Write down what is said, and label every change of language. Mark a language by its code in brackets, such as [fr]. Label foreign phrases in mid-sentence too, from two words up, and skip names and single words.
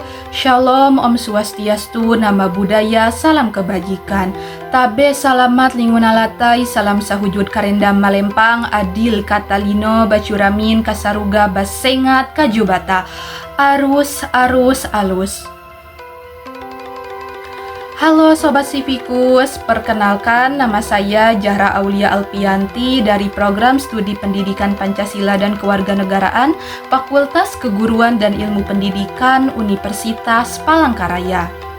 [id] Shalom, Om Swastiastu, Nama Budaya, Salam Kebajikan. [nij] Tabe salamat lingunalatai, salam sahujud karendam malempang, [knx] adil katalino, bacuramin, kasaruga, basengat, kajubata, arus, alus. [id] Halo Sobat Sivikus, perkenalkan nama saya Jahra Aulia Alpianti dari Program Studi Pendidikan Pancasila dan Kewarganegaraan Fakultas Keguruan dan Ilmu Pendidikan Universitas Palangkaraya.